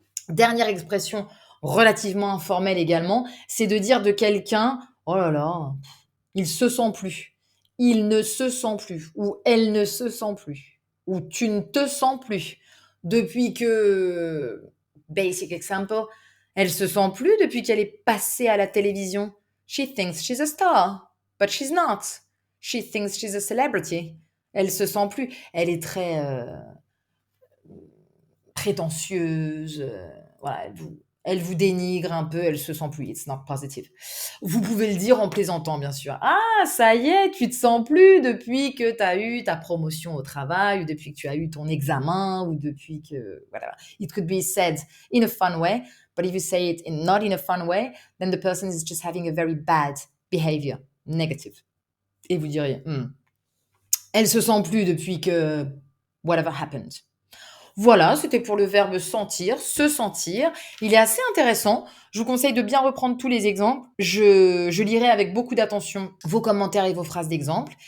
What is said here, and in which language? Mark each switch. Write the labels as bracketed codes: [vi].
[fr] Dernière expression relativement informelle également, c'est de dire de quelqu'un: «Oh là là, il se sent plus, il ne se sent plus ou elle ne se sent plus ou tu ne te sens plus. Depuis que» [en] basic example, [fr] «elle se sent plus depuis qu'elle est passée à la télévision. [en] She thinks she's a star, but she's not. She thinks she's a celebrity». [fr] Elle se sent plus. Elle est très, prétentieuse, voilà, elle vous dénigre un peu, elle se sent plus, [en] it's not positive. [fr] Vous pouvez le dire en plaisantant, bien sûr. «Ah, ça y est, tu te sens plus depuis que tu as eu ta promotion au travail ou depuis que tu as eu ton examen ou depuis que» voilà. [en] It could be said in a fun way, but if you say it not in a fun way, then the person is just having a very bad behavior, negative. [fr] Et vous diriez: Elle se sent plus depuis que [en] whatever happened». [fr] Voilà, c'était pour le verbe sentir, se sentir. Il est assez intéressant. Je vous conseille de bien reprendre tous les exemples. Je lirai avec beaucoup d'attention vos commentaires et vos phrases d'exemple.